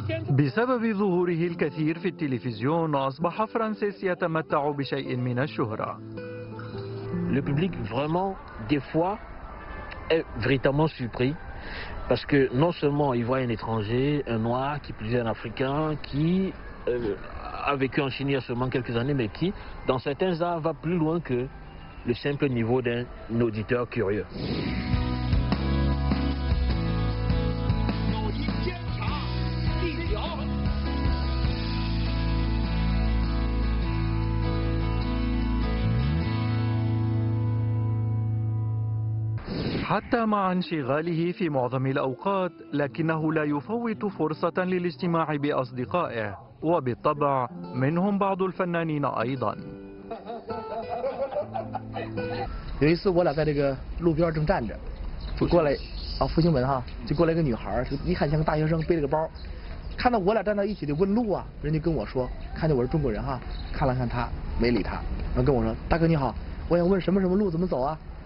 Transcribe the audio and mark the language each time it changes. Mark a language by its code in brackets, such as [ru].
[ar] بسبب ظهوره الكثير في التلفزيون أصبح فرانسيس يتمتع بشيء من الشهرة. [fr] Le public vraiment des fois est véritablement surpris parce que non seulement il voit un étranger, un noir, qui plus est un africain, qui a vécu en Chine il y a seulement quelques années, mais qui dans certains arts va plus loin que le simple niveau d'un auditeur curieux. [ar] حتى مع انشغاله في معظم الأوقات لكنه لا يفوت فرصة للاجتماع بأصدقائه، وبالطبع منهم بعض الفنانين أيضا. [zh] 有一次我俩在这个路边正站着，就过来复兴门哈，就过来一个女孩，就一看像个大学生，背了个包，看到我俩站在一起就问路啊，人家跟我说，看见我是中国人哈，看了看他没理他，然后跟我说大哥你好，我想问什么什么路怎么走啊？